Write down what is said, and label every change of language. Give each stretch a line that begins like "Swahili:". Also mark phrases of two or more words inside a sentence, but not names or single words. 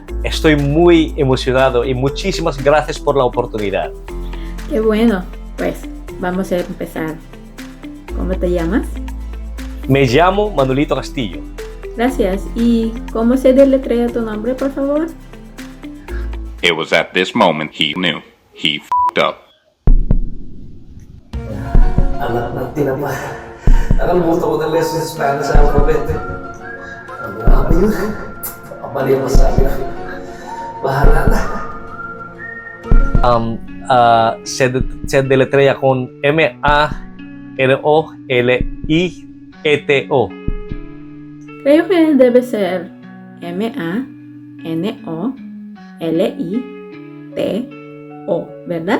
Spanish: Estoy muy emocionado y muchísimas gracias por la oportunidad. Qué bueno. Pues vamos a empezar. ¿Cómo te llamas? Me llamo Manuelito Castillo. Gracias. ¿Y cómo se deletrea tu nombre, por favor?
English: It was at this moment he knew. He f***ed up.
Filipino: Anak ng tinapa. Nakalimutan ko ng lesson sa
English: Spanish alphabet.
Filipino: Ang grabe yun. Kapali ang masabi na. Bahala na.
Spanish: Se deletrea con M-A-N-O-L-I-E-T-O. Creo que debe ser M-A-N-O-L-I-T-O, ¿verdad?